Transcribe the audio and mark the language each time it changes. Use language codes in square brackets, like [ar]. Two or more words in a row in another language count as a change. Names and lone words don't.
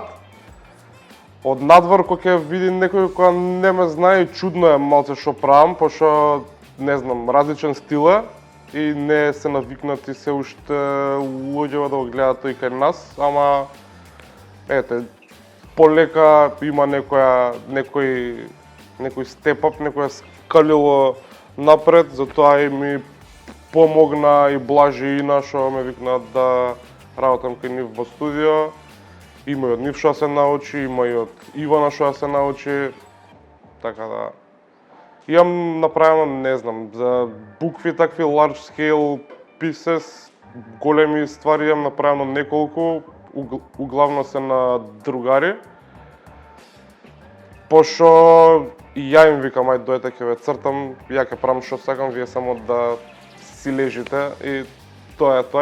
[mk] Од надвор кога ќе види некој која не ме знае, чудно е малце што правам, пошто не знам, различен стил е и не се навикнати се уште луѓето да го гледаат тој кај нас, ама ете, полека има некој степ-ап, некој скалило напред, затоа и ми помогна и Блажи и Ина што ме викнаат да работам кај нив во студио. Има и од нив што се научи, има и од Ивана што се научи, така да. Имам направено, не знам, за букви такви [en] large scale pieces, [mk] големи ствари имам направено неколку, углавно се на другари. Пошто и ја им викам, ајде дојдете ќе ве цртам, ја ќе правам што сакам, вие само да си лежите и тоа е тоа.